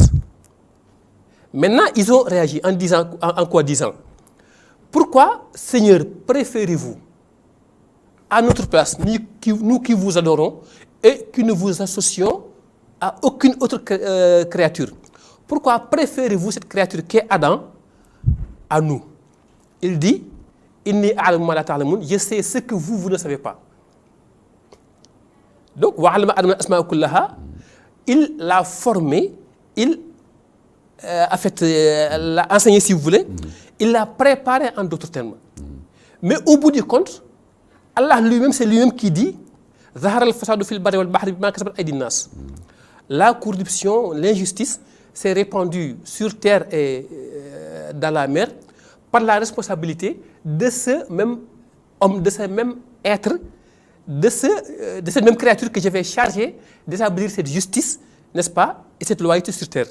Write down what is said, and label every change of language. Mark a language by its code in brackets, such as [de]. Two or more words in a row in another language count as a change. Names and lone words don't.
[fr] Maintenant, ils ont réagi en disant, en quoi disant, pourquoi, Seigneur, préférez-vous à notre place, nous qui vous adorons et qui ne vous associons à aucune autre créature? Pourquoi préférez-vous cette créature qui est Adam à nous? Il dit, [ar] إني أعلم ما لا تعلمون, [fr] je sais ce que vous ne savez pas. Donc, [ar] وعلم آدم الأسماء كلها, [fr] il l'a formé, il a fait, l'a enseigné si vous voulez, il l'a préparé en d'autres termes. Mais au bout du compte, Allah lui-même, c'est lui-même qui dit, [ar] ظهر الفساد في البر والبحر بما كسبت أيدي الناس. [fr] La corruption, l'injustice s'est répandue sur terre et dans la mer par la responsabilité de ce même homme, de ce même être, de cette même créature que j'avais chargé d'établir cette justice, n'est-ce pas, et cette loyauté sur terre.